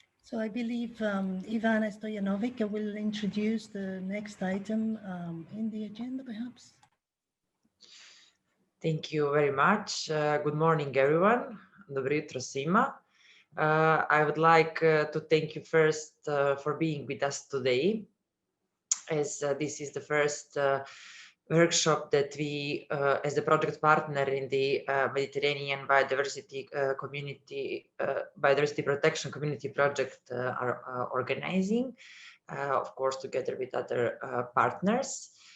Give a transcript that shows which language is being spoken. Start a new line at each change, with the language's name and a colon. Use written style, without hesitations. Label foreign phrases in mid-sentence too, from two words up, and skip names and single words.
English: So I believe Ivana Stojanovic will introduce the next item in the agenda, perhaps. Thank you very much. Good morning, everyone.
Croatian: Dobro jutro svima.
English: I would like to thank you first for being with us today, as this is the first workshop that we, as the project partner in the Mediterranean Biodiversity Biodiversity Protection Community Project, are organizing, of course, together with other partners.